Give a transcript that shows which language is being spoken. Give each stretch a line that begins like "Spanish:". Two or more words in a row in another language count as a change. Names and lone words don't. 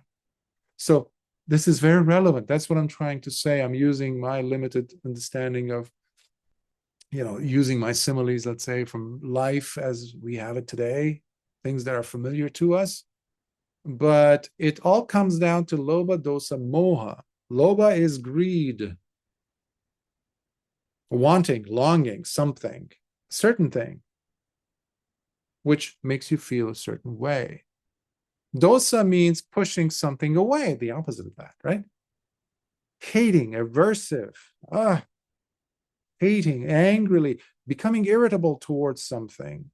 English: So this is very relevant. That's what I'm trying to say. I'm using my limited understanding of, using my similes, let's say, from life as we have it today, things that are familiar to us. But it all comes down to
Pali: lobha, dosa, moha.
English: Lobha is greed, wanting, longing, something. certain thing, which makes you feel a certain way. Dosa means pushing something away, the opposite of that, right? Hating, aversive, hating, angrily, becoming irritable towards something.